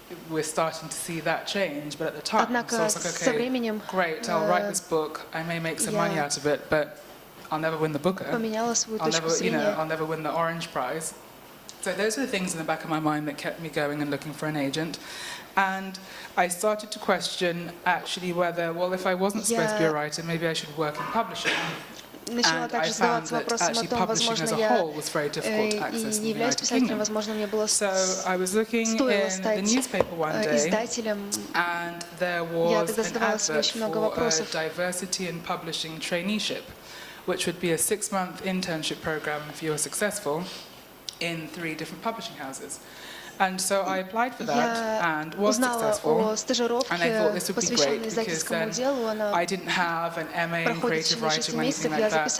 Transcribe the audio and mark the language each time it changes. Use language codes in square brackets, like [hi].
[en] We're starting to see that change, but at the time, so I was like, okay, great, I'll write this book, I may make some money out of it, but I'll never win the Booker. I'll never win the Orange Prize. So those are the things in the back of my mind that kept me going and looking for an agent. And I started to question actually whether, well, if I wasn't supposed to be a writer, maybe I should work in publishing. [ru] Начала также задаваться вопросом о том, возможно, я не являюсь писателем, возможно, мне было стоило стать издателем. Я тогда задавала себе очень много вопросов. [en] Which would be a 6-month internship program if you were successful in 3 different publishing houses. And so I applied for that and was successful. And I thought this would be great because then I didn't have an MA in creative writing or anything like that.